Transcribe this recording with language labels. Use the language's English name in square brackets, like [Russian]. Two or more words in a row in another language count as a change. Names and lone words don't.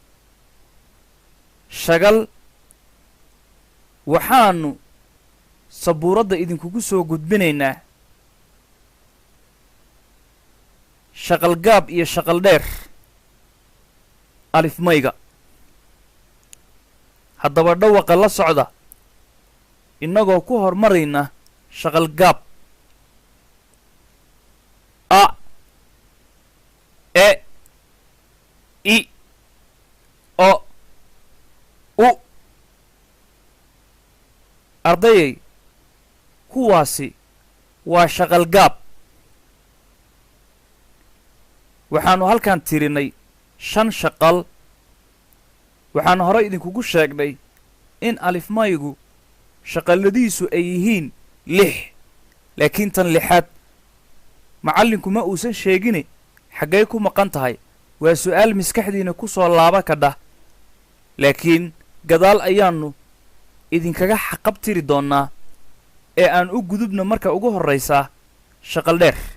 [Somali] shagal waxaanu sabuuradda idinkugu soo gudbinaynaa shaqal gaab iyo shaqal dheer alifmayga haddaba dhawaqa la socda innagoo ku hormarayna shaqal gaab a e i o u ardayay kuwaasi waa shaqal gaab waxaanu halkan tirinay 5 shaqal waxaanu hore idinkugu sheegnay in alifmaygu shaqaladiisu ay yihiin 6 laakiin tan 6aad macallinku ma uusan sheegine xaggay ku maqan tahay waa su'aal maskaxdiina ku soo laaba kadha laakiin gadaal ayaannu idinkaga xaqabtiri doonnaa ee aan u gudubno marka ugu horraysaa shaqal dheer